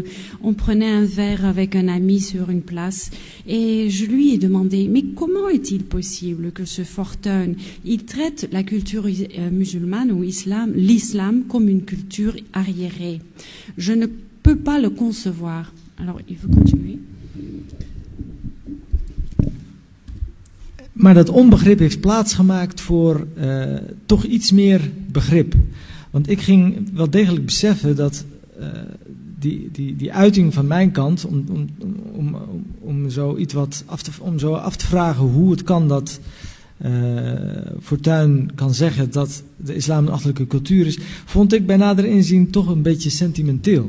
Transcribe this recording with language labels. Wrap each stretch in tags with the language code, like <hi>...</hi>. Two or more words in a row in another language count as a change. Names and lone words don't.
<fr>On prenait un verre avec un ami sur une place et je lui ai demandé, mais comment est-il possible que ce Fortuyn, il traite la culture musulmane ou l'islam comme une culture arriérée? Je ne peux pas le concevoir. Alors, il faut continuer.</fr> <nl>Maar dat onbegrip heeft plaatsgemaakt voor toch iets meer begrip. Want ik ging wel degelijk beseffen dat die uiting van mijn kant, om zo af te vragen hoe het kan dat Fortuyn kan zeggen dat de islam een achterlijke cultuur is, vond ik bij nader inzien toch een beetje sentimenteel.</nl>